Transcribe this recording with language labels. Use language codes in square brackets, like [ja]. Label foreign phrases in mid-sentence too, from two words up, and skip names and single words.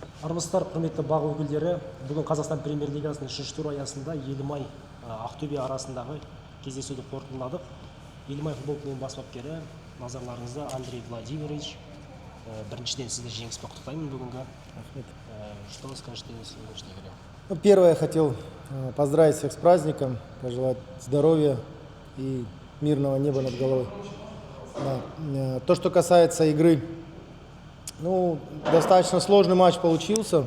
[kk] Армысыздар, құрметті бақ өкілдері. Бүгін Қазақстан премьер-лигасының 3-ші туры аясында Елімай Ақтөбе арасындағы кездесуді қорытындыладық. Елімай футбол клубының бас бапкері, назарларыңызда Андрей Владимирович. Біріншіден сізді жеңіспен құттықтаймын бүгінгі. [ru] Что вы скажете о сегодняшней игре? Первое, я хотел поздравить всех с праздником, пожелать здоровья и мирного неба над головой. Да. То, что касается игры, достаточно сложный матч получился.